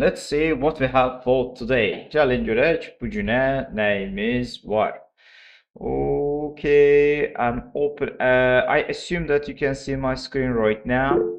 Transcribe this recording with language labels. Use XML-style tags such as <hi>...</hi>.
<en>Let's see what we have for today.</en> <az>Gəlin görək bu günə nəyimiz var.</az> <en>Okay, I'm open. I assume that you can see my screen right now.</en>